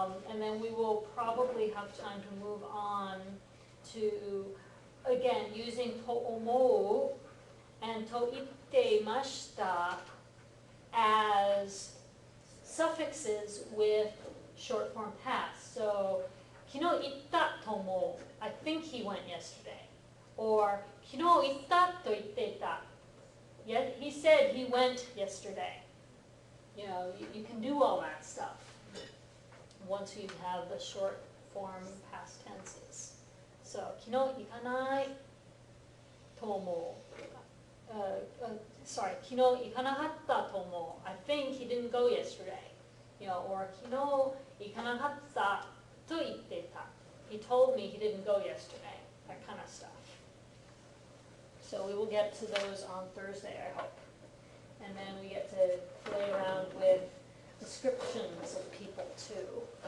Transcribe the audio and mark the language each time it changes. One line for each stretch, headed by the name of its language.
English: And then we will probably have time to move on to, again, using to omou and to ittemashita as suffixes with short form past.
Japanese: So, 昨日行ったと思う.
English: I think he went yesterday.
Japanese: Or, 昨日行ったと言っていた.
English: Yet he said he went yesterday. You know, you can do all that stuff once you have the short form past tenses.
Japanese: So, 昨日行かないと思う.
English: Sorry,
Japanese: 昨日行かなかったと思う.
English: I think he didn't go yesterday.
Japanese: You know, or 昨日行かなかったと言っていた.
English: He told me he didn't go yesterday. That kind of stuff. So we will get to those on Thursday, I hope. And then we get to play around with descriptions of people too.